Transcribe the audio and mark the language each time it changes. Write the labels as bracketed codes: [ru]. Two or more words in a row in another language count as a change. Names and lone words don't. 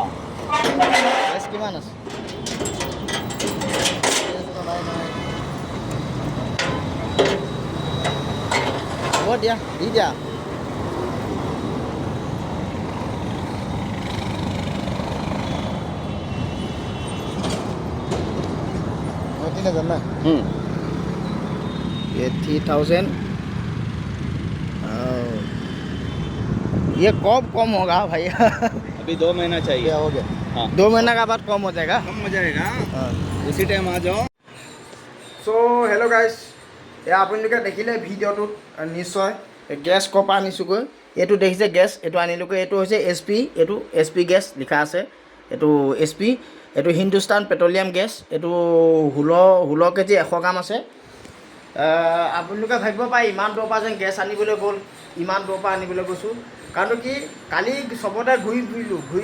[hi] कैश की मानस वो दिया दिया ये 3000 ये कब कम होगा भाई अभी 2 महीना चाहिए हो गया हाँ 2 महीना का बाद कम हो जाएगा कम हो जाएगा हाँ उसी टाइम आ जाओ [en] so hello guys [as] এয়া আপোনালোকে দেখিলে ভিডিঅ'টোত নিশ্চয় গেছ ক'ৰ পৰা আনিছোঁগৈ এইটো দেখিছে গেছ এইটো আনিলোগৈ এইটো হৈছে SP এইটো SP গেছ লিখা আছে এইটো SP এইটো হিন্দুস্তান পেট্ৰলিয়াম গেছ এইটো 16 কেজি 100 গ্ৰাম আছে আপোনালোকে ভাবিব পাৰে ইমান দূৰৰ পৰা যেন গেছ আনিবলৈ গ'ল ইমান দূৰৰ পৰা আনিবলৈ গৈছোঁ কাৰণ কি কালি চবতে ঘূৰি ফুৰিলোঁ